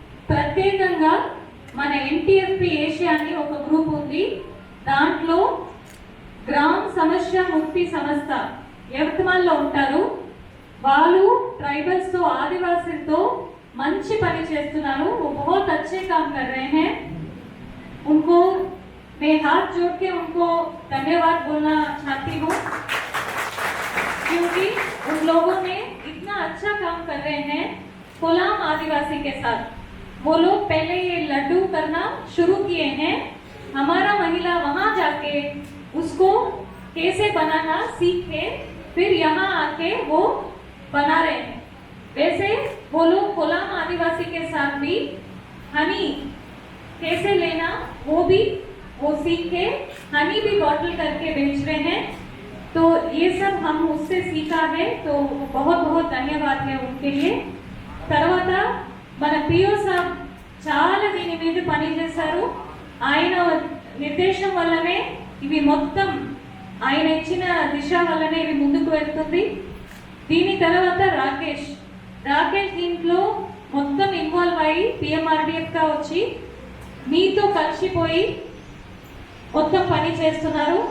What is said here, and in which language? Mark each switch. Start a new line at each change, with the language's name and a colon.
Telugu: ప్రత్యేకంగా మన ఎన్టీఎఫ్పి ఏషియా అని ఒక గ్రూప్ ఉంది. దాంట్లో గ్రామ సమస్య ముక్తి సంస్థ యవత్మాల్లో ఉంటారు. వాళ్ళు ట్రైబల్స్తో ఆదివాసులతో మంచి పని చేస్తున్నారు.
Hindi: वो बहुत अच्छे काम कर रहे हैं. उनको मैं हाथ जोड़ के उनको धन्यवाद बोलना चाहती हूँ, क्योंकि उन लोगों ने इतना अच्छा काम कर रहे हैं कोलाम आदिवासी के साथ. वो लोग पहले ये लड्डू करना शुरू किए हैं. हमारा महिला वहाँ जाके उसको कैसे बनाना सीख के फिर यहाँ आके वो बना रहे हैं. वैसे वो लोग कोलाम आदिवासी के साथ भी हनी कैसे लेना वो भी वो सीख के हनी भी बॉटल करके बेच रहे हैं। तो ये सब हम उससे सीखा है, तो बहुत बहुत धन्यवाद है उनके लिए।
Telugu: తర్వాత మన పిఓ సాబ్ చాలా దీని మీద పని చేశారు. ఆయన నిర్దేశం వల్లనే ఇవి మొత్తం, ఆయన ఇచ్చిన దిశ వల్లనే ఇవి ముందుకు వెళ్తుంది. దీని తర్వాత రాకేష్ దీంట్లో మొత్తం ఇన్వాల్వ్ అయ్యి పిఎంఆర్డిఎఫ్గా వచ్చి మీతో కలిసిపోయి మొత్తం పని చేస్తున్నారు.